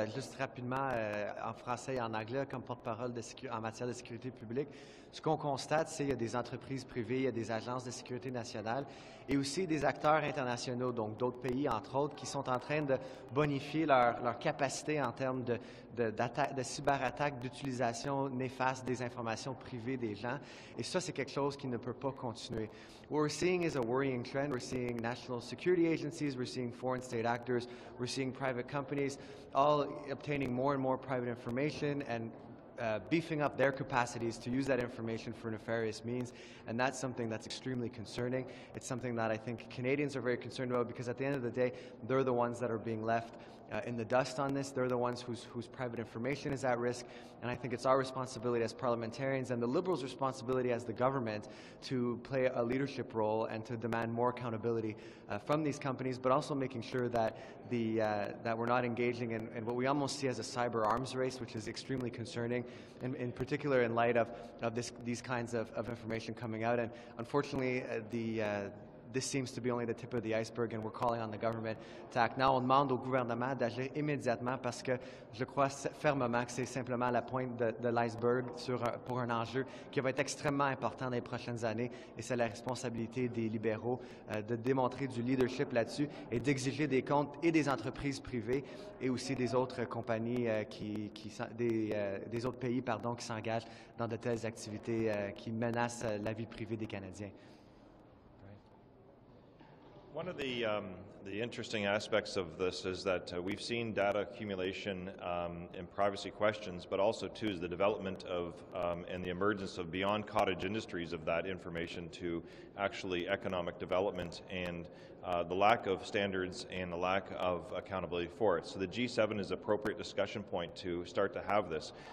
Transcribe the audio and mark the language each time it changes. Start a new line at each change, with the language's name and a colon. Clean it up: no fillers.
French: Juste rapidement, en français et en anglais, comme porte-parole en matière de sécurité publique, ce qu'on constate, c'est qu'il y a des entreprises privées, il y a des agences de sécurité nationale et aussi des acteurs internationaux, donc d'autres pays, entre autres, qui sont en train de bonifier leur capacité en termes de cyberattaques, d'utilisation néfaste des informations privées des gens. Et ça, c'est quelque chose qui ne peut pas continuer.
English: What we're seeing is a worrying trend. We're seeing national security agencies, we're seeing foreign state actors, we're seeing private companies all obtaining more and more private information and beefing up their capacities to use that information for nefarious means, and that's something that's extremely concerning. It's something that I think Canadians are very concerned about, because at the end of the day, they're the ones that are being left in the dust on this. They're the ones whose private information is at risk, and I think it's our responsibility as parliamentarians and the Liberals' responsibility as the government to play a leadership role and to demand more accountability from these companies, but also making sure that that we're not engaging in what we almost see as a cyber arms race, which is extremely concerning, in particular in light of these kinds of information coming out. And unfortunately, this seems to be only the tip of the iceberg, and we're calling on the government to act now.
French: On demande au gouvernement d'agir immédiatement, parce que je crois fermement que c'est simplement la pointe de l'iceberg pour un enjeu qui va être extrêmement important dans les prochaines années, et c'est la responsabilité des libéraux de démontrer du leadership là-dessus et d'exiger des comptes et des entreprises privées et aussi des autres compagnies, des autres pays, pardon, qui s'engagent dans de telles activités qui menacent la vie privée des Canadiens.
English: One of the interesting aspects of this is that we've seen data accumulation in privacy questions, but also too is the development of and the emergence of beyond cottage industries of that information to actually economic development, and the lack of standards and the lack of accountability for it. So the G7 is an appropriate discussion point to start to have this.